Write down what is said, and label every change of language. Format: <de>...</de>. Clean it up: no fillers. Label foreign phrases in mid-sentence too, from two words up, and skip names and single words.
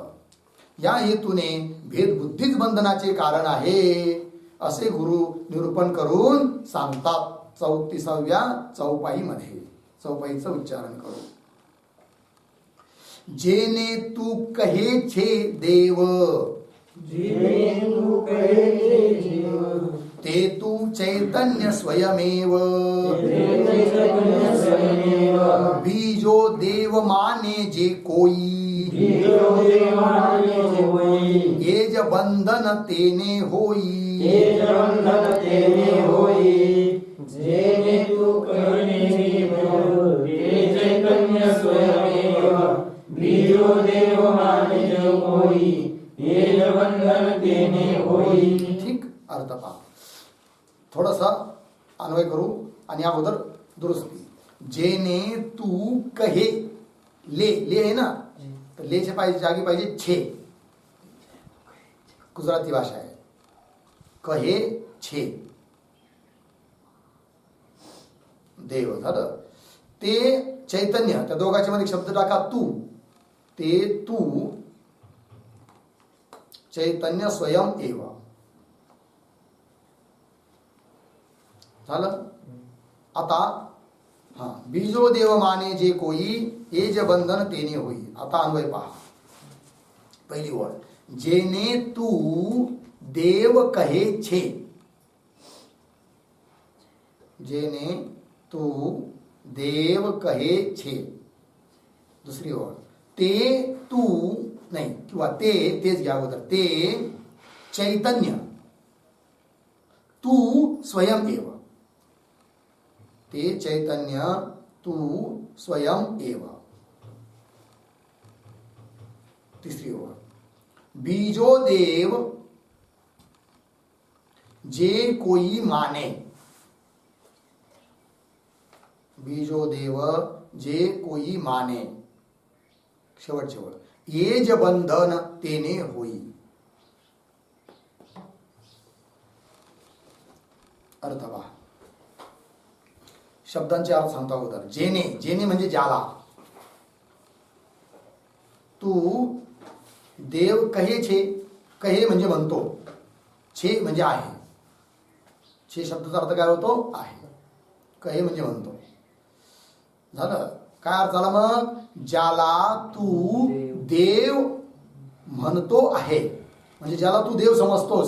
<mr>या हेतूने भेदबुद्धीच बंधनाचे कारण आहे असे गुरु निरूपण करून सांगतात 34व्या चौपाईमध्ये. चौपाईचं उच्चारण करू.</mr> <gu>જેને તું કહે છે દેવ, તે તું ચૈતન્ય સ્વયમેવ, બીજો દેવ માને જે કોઈ, એજ બંધન તેને હોઈ. જેને તું કહે દેવ, તે ચૈતન્ય સ્વયમેવ, બીજો દેવ માને જો કોઈ, એજ બંધન તેને હોઈ.</gu> <mr>ठीक अर्थ पहा. थोडासा अन्वय करू आणि अगोदर दुरुस्ती.</mr> <gu>જેને તું કહે,</gu> <mr>ले ले आहे ना, तर लेच्या पाहिजे जागी पाहिजे छे. गुजराती भाषा आहे.</mr> <gu>કહે છે દેવ</gu> <mr>झालं.</mr> <gu>તે ચૈતન્ય,</gu> <mr>त्या दोघांच्या मध्ये शब्द टाका तू.</mr> <gu>તે તું ચૈતન્ય સ્વયં એવ झालं. आता બીજો દેવ માને જે કોઈ, એજ બંધન તેને હોઈ.</gu> <mr>आता अन्वय पहा. पहिली ओळ.</mr> <gu>જેને તું દેવ કહે છે, જેને તું દેવ કહે છે.</gu> <mr>दुसरी ओळ. ते तू नाही किंवा तेच घ्या अगोदर.</mr> <gu>તે ચૈતન્ય તું સ્વયં એવ, તે ચૈતન્ય તું સ્વયં એવ.</gu> <mr>तिसरी ओळ.</mr> <gu>બીજો દેવ જે કોઈ માને, બીજો દેવ જે કોઈ માને.</gu> <mr>शेवटची ओळ.</mr> <gu>એજ બંધન તેને હોઈ.</gu> <mr>अर्थ पहा. शब्दांचे अर्थ सांगतो अगोदर. जेने, जेने म्हणजे ज्याला.</mr> <gu>તું દેવ કહે છે,</gu> <mr>कहे म्हणजे म्हणतो, छे म्हणजे आहे. छे शब्दाचा अर्थ काय होतो? आहे. कहे म्हणजे म्हणतो. झालं. काय अर्थ झाला मग? ज्याला तू देव म्हणतो आहे, म्हणजे ज्याला तू देव समजतोस.</mr>